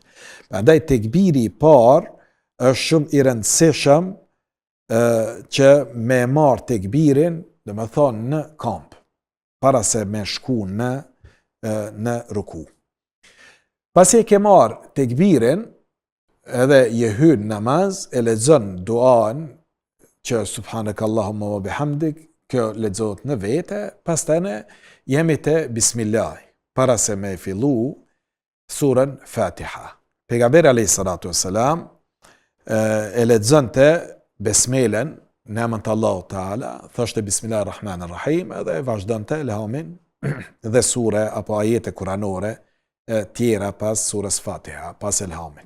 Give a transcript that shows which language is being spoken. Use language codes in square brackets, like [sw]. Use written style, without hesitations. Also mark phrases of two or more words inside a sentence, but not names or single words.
[sq] Prandaj tekbiri i parë është shumë i rëndësishëm që me e marë tekbirin, dhe me thonë në kamp, para se me shku në ruku. Pasi e ke marë tekbirin, edhe je hyn namaz, e lexon duan që [ar] سبحانك اللهم وبحمدك, [sq] kjo lexohet në vete, pastaj ne jemi te bismillah, para se me fillu surën Fatiha. Pejgamberi [ar] عليه الصلاة والسلام [sq] e lexonte besmelen në emrin të Allahut Teala, thoshte bismillahirrahmanirrahim, edhe vazhdonte elhamin dhe sure apo ajete kuranore tjera pas surës Fatiha, pas elhamit.